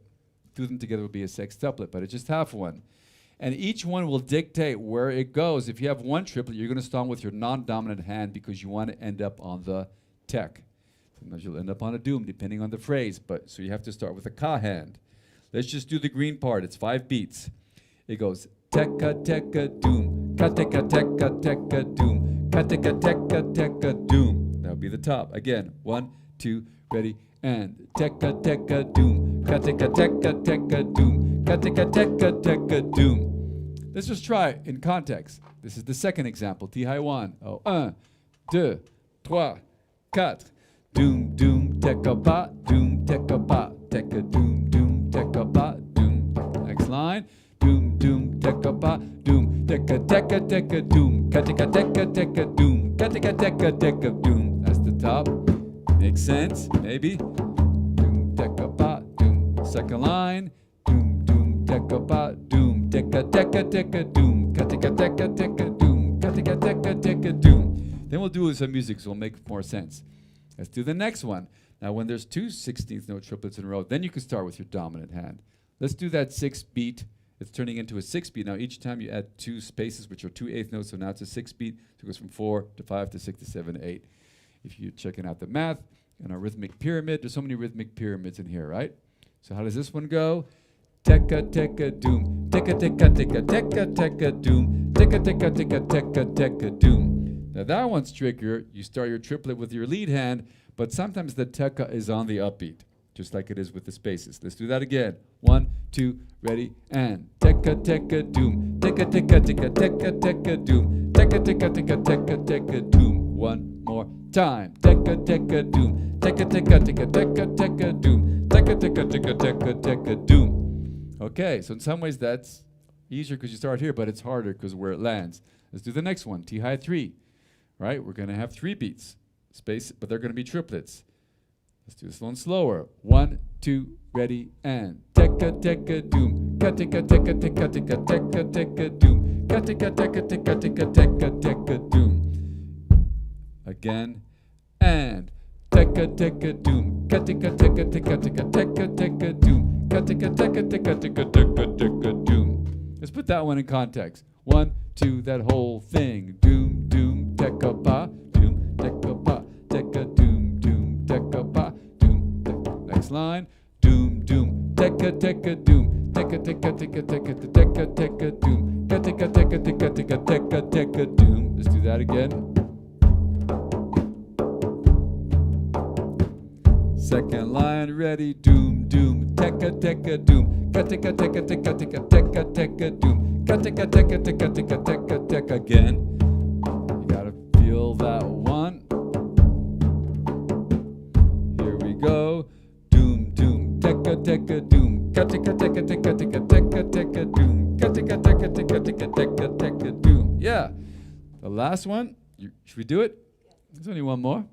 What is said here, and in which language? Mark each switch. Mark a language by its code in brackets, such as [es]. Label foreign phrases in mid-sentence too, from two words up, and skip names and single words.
[en] 2 of them together would be a sextuplet, but it's just half one. And each one will dictate where it goes. If you have one triplet, you're going to start with your non-dominant hand because you want to end up on the tek. Sometimes you'll end up on a doom, depending on the phrase. But so you have to start with a ka hand. Let's just do the green part. It's 5 beats. It goes teka teka doom, ka teka teka teka doom, ka teka teka teka doom. That would be the top. Again, 1, 2, ready, and teka teka doom, ka teka teka teka doom, ka teka teka teka doom. Let's just try it in context. This is the second example. Tihai 1. 1, 2, 3, 4. Doom, doom, teka ba, doom, teka ba, teka doom, doom, teka ba, doom. Next line. Doom, doom, teka ba, doom, teka teka teka doom, ka teka teka teka doom, ka teka teka teka doom. That's the top. Makes sense? Maybe. Doom, teka ba, doom. Second line. Doom, doom, teka ba, doom, teka teka teka doom, ka teka teka teka doom, ka teka teka teka doom. Then we'll do some music, so it'll make more sense. Let's do the next one. Now, when there's 2 16th note triplets in a row, then you can start with your dominant hand. Let's do that 6 beat. It's turning into a 6 beat. Now, each time you add 2 spaces, which are 2 8th notes, so now it's a 6 beat. So it goes from 4 to 5 to 6 to 7 to 8. If you're checking out the math and our rhythmic pyramid, there's so many rhythmic pyramids in here, right? So how does this one go? Teka teka doom, teka teka teka teka teka doom, teka teka teka teka teka doom. Now that one's trickier. You start your triplet with your lead hand, but sometimes the teka is on the upbeat. just like it is with the spaces. Let's do that again. 1, 2, ready, and teka teka doom, teka teka teka teka teka doom, teka teka teka teka teka doom. One more time. Teka teka doom, teka teka teka teka teka doom, teka teka teka teka teka doom. Okay, so in some ways that's easier because you start here, but it's harder because where it lands. Let's do the next one. Tihai 3. Right, we're going to have 3 beats. Space, but they're going to be triplets. Let's do this one slower. 1, 2, ready, and teka teka doom, ka teka teka teka teka teka teka doom, ka teka teka teka teka teka teka doom. Again, and teka teka doom, ka teka teka teka teka teka teka doom, ka teka teka teka teka teka teka doom. Let's put that one in context. 1, 2, that whole thing. Doom, doom, teka pa, doom, teka pa, teka doom, doom, teka pa, doom, teka. Next line. Doom, doom, teka teka doom, teka teka teka teka teka teka doom, ka teka teka teka teka teka teka doom. Let's do that again. Second line, ready, doom, doom, teka teka doom, ka teka teka teka teka teka teka doom, ka teka teka teka teka teka teka again. You gotta feel that one. Here we go. Doom, doom, teka teka doom, ka teka teka teka teka teka teka doom, ka teka teka teka teka teka teka doom. Yeah. The last one. Should we do it? There's only one more.